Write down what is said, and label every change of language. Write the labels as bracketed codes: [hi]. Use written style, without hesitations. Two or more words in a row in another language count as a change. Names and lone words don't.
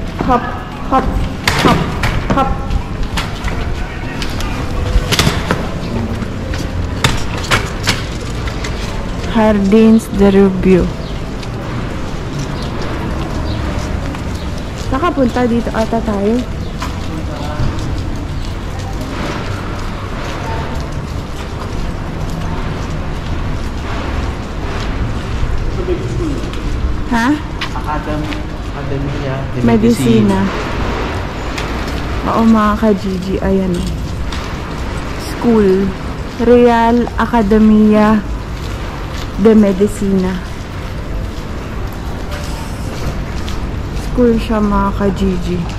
[tl] hop, hop, hop, hop. Jardins de Rubio. Nakapunta dito ata tayo. Ha? Academia de Medicina. Oo mga ka-Gigi, ayan o. School. Real Academia de Medicina. School siya mga ka-Gigi.